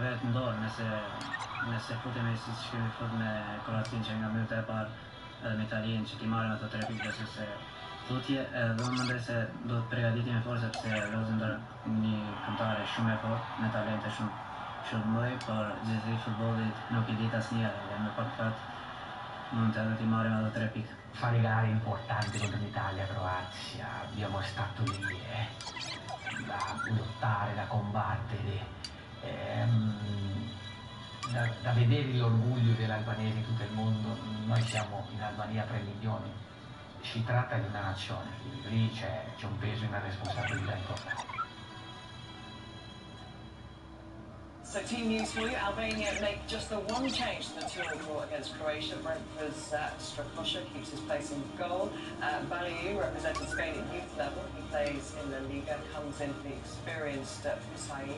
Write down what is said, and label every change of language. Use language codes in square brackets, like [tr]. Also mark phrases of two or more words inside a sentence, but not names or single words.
[sq] vetë në dorë nëse futemi si që kemi fut me Kroacinë që nga minuta e parë edhe me Italinë që ti marrim ato 3 pikë besoj se tutje edhe unë mendoj se duhet përgatitemi fort sepse lozim ndër një këmbëtare shumë e fortë me talente shumë të mëdhenj, por gjithëri futbollit nuk i dit asnjëherë dhe me pak fat mund edhe ti marrim ato 3 pikë. [it] Fare gare importanti contro l'Italia, Croazia, abbiamo stato lì da lottare, da combattere, da vedere l'orgoglio dell'Albanese in tutto il mondo. Noi siamo in Albania 3 milioni, si tratta di una nazione, lì c'è un peso e una responsabilità importante. [en] So team news for you. Albania make just the one change to the 2-2 draw against Croatia. Brentford's Strakosha keeps his place in goal. Baliu represented Spain at youth level. He plays in the Liga, comes in for the experienced Fusain.